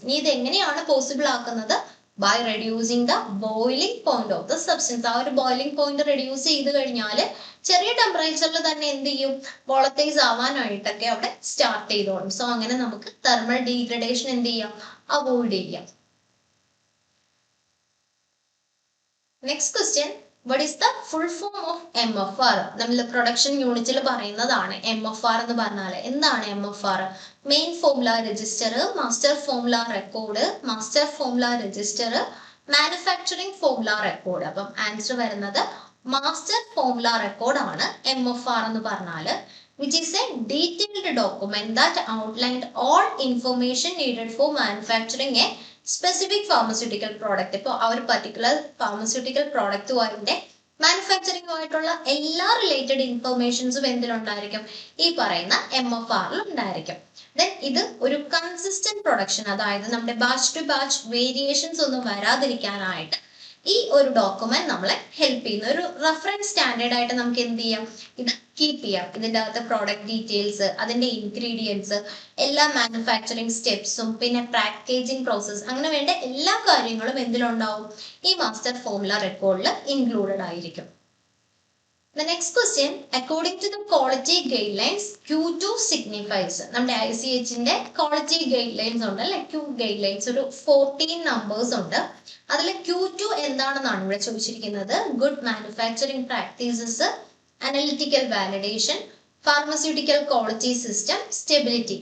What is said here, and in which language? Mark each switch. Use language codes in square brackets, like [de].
[ml] ഇനി ഇത് എങ്ങനെയാണ് പോസിബിൾ ആക്കുന്നത്? [en] by reducing the boiling point of the substance. [ml] ആ ഒരു ബോയിലിംഗ് പോയിന്റ് റെഡ്യൂസ് ചെയ്ത് കഴിഞ്ഞാൽ ചെറിയ ടെമ്പറേച്ചറിൽ തന്നെ എന്ത് ചെയ്യും? വോളറ്റൈസ് ആവാനായിട്ടൊക്കെ അവിടെ സ്റ്റാർട്ട് ചെയ്തോളും. സോ അങ്ങനെ നമുക്ക് തെർമൽ ഡീഗ്രഡേഷൻ എന്ത് ചെയ്യാം? അവോയ്ഡ് ചെയ്യാം. [en] Next question, what is the full form of MFR? [ml] നമ്മൾ പ്രൊഡക്ഷൻ യൂണിറ്റിൽ പറയുന്നതാണ് MFR എന്ന് പറഞ്ഞാൽ. എന്താണ് MFR? [en] Main formula register, master formula record, master formula register, manufacturing formula record. [ml] അപ്പം ആൻസർ വരുന്നത് മാസ്റ്റർ ഫോർമുല റെക്കോർഡ് ആണ് MFR എന്ന് പറഞ്ഞാൽ. [en] which is a detailed document that outlined all information needed for manufacturing a specific pharmaceutical product. [ml] ഇപ്പോൾ ആ ഒരു particular pharmaceutical പ്രോഡക്റ്റുമായിട്ട് മാനുഫാക്ചറിംഗുമായിട്ടുള്ള എല്ലാ related ഇൻഫർമേഷൻസും എന്തിലുണ്ടായിരിക്കും? ഈ പറയുന്ന MFRൽ ഉണ്ടായിരിക്കും. ദെൻ ഇത് ഒരു കൺസിസ്റ്റന്റ് പ്രൊഡക്ഷൻ, അതായത് നമ്മുടെ ബാച്ച് ടു ബാച്ച് വേരിയേഷൻസ് ഒന്നും വരാതിരിക്കാനായിട്ട് ഈ ഒരു ഡോക്യുമെന്റ് നമ്മളെ ഹെൽപ്പ് ചെയ്യുന്ന ഒരു റെഫറൻസ് സ്റ്റാൻഡേർഡ് ആയിട്ട് നമുക്ക് എന്ത് ചെയ്യാം? ഇത് കീപ്പ് ചെയ്യാം. ഇതിൻ്റെ അകത്ത് പ്രോഡക്റ്റ് ഡീറ്റെയിൽസ്, അതിന്റെ ഇൻഗ്രീഡിയൻസ്, എല്ലാ മാനുഫാക്ചറിങ് സ്റ്റെപ്സും, പിന്നെ പാക്കേജിംഗ് പ്രോസസ്, അങ്ങനെ വേണ്ട എല്ലാ കാര്യങ്ങളും എന്തിലുണ്ടാവും? ഈ മാസ്റ്റർ ഫോർമുല റെക്കോർഡിൽ ഇൻക്ലൂഡഡ് ആയിരിക്കും. [en] The next question, according to the quality guidelines, Q2 signifies. [ml] നമ്മുടെ ICHന്റെ quality guidelines ഉണ്ട്, അല്ലെ, Q guidelines ഒരു 14 numbers ഉണ്ട്. അതിൽ Q2 എന്താണെന്നാണ് ഇവിടെ ചോദിച്ചിരിക്കുന്നത്. [en] Good manufacturing practices, analytical validation, pharmaceutical quality system, stability.